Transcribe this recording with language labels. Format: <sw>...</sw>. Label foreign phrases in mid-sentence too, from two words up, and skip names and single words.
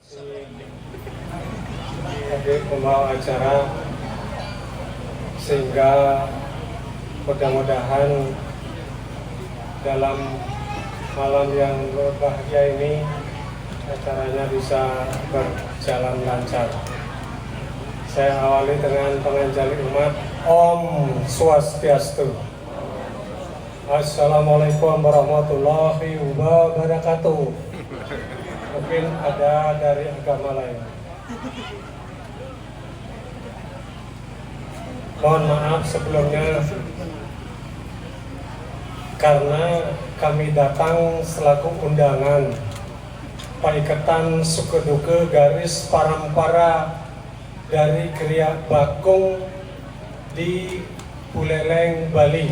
<id>Sebagai pembawa acara, sehingga mudah-mudahan dalam malam yang berbahagia ini acaranya bisa berjalan lancar. Saya awali dengan penganjali umat.</id> <sa>ॐ स्वस्ति अस्तु.</sa> <ar>السلام عليكم ورحمة الله وبركاته.</ar> <id>Mungkin ada dari agama lain. Mohon maaf sebelumnya karena kami datang selaku undangan Paikatan Sukeduke Garis Parampara dari Kriya Bakung di Buleleng, Bali.</id>